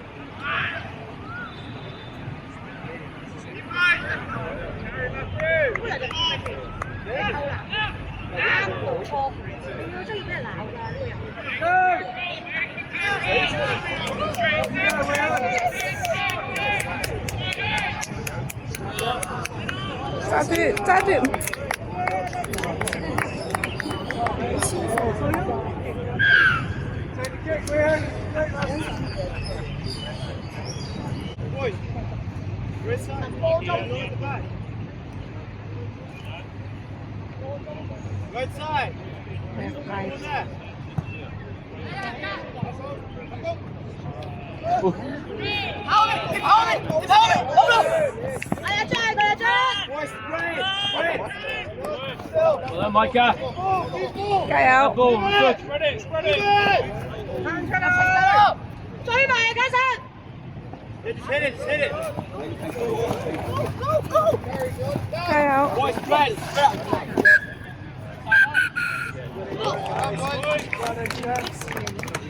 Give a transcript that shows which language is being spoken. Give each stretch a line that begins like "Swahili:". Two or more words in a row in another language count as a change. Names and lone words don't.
Cantonese: 啱冇錯，你要中意俾人鬧㗎呢個人。揸住揸住。
English: Boys, red side. Right side. Over there.
Cantonese: 哎呀，追佢啊追！
English: Boys, red. Red. Well done, Micah.
Cantonese: 加油！
English: Ball, good. Spread it, spread it.
Cantonese: 行出嚟，追埋啊，加神！
English: Just hit it, just hit it.
Cantonese: 加油！
English: Boys, red. Nice.